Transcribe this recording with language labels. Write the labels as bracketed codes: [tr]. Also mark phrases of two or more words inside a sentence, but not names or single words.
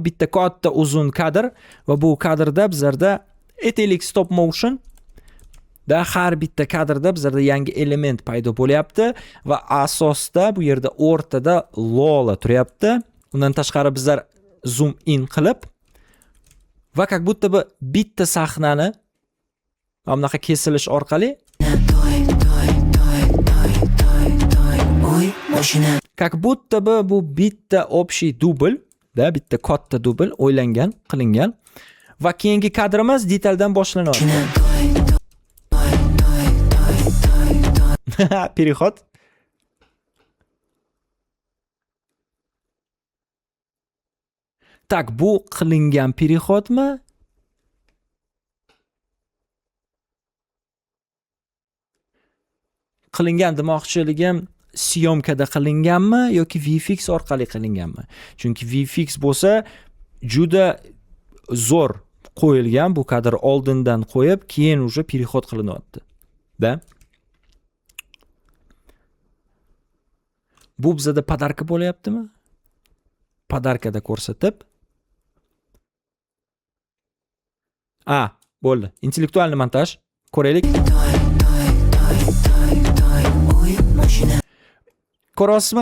[uz] Bitta katta uzun kadr va bu kadrda bizlarda aytaylik [en] stop motion [uz] da har bitta kadrda bizlarda yangi element paydo bo'lyapti va asosda bu yerda o'rtada Lola turyapti. Undan tashqari bizlar [en] zoom in [uz] qilib va [ru] как будто [uz] bitta sahnani bunaqa kesilish orqali [ru] как будто [uz] bu bitta общий dubl, da bitta katta dubl o'ylangan, qilingan va keyingi kadrimiz detaldan boshlanyapti. Переход. Tak, bu qilingan переходmi? Qilingan demoqchiligim syomkada qilinganmi yoki VFX orqali qilinganmi? Chunki VFX bo'lsa juda zo'r qo'yilgan, bu kadr oldindan qo'yib, keyin уже переход qilinyapti. Da? Bu bizada podarka bo'layaptimi? Podarkada ko'rsatib. Bo'ldi. [ru] Интеллектуальный монтаж. [uz] Ko'raylik. Ko'rasizmi?